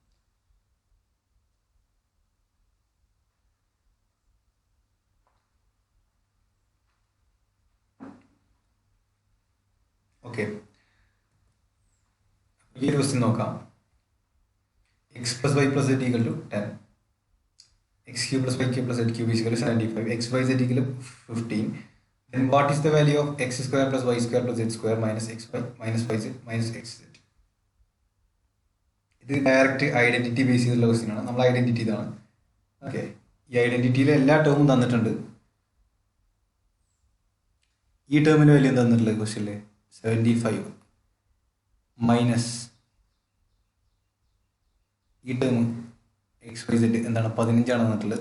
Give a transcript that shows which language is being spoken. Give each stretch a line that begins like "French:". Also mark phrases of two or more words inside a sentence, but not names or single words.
Malayalam: ഓക്കെ, ഈ ഒരു ക്വസ്റ്റ്യൻ നോക്കാം.
English: x plus y plus z equal to 10, x cube plus y cube plus z cube equal to 75, x y z equal 15. Then what is the value of x square plus y square plus z square minus xy minus yz minus xz?
Malayalam: ഇത്
English: direct identity
Malayalam: ബേസ് ചെയ്തുള്ള ക്വസ്റ്റ്യൻ ആണ്. നമ്മൾ ഐഡന്റിറ്റി ഇതാണ്. ഓക്കെ, ഈ ഐഡന്റിറ്റിയിലെ എല്ലാ ടേമും തന്നിട്ടുണ്ട്. ഈ ടേമിൻ്റെ വാല്യൂ തന്നിട്ടുള്ളത് ക്വസ്റ്റ്യനിൽ 75 മൈനസ് ഈ ടേം
English: x y z
Malayalam: എന്താണ് 15 ആണ് തന്നിട്ടുള്ളത്.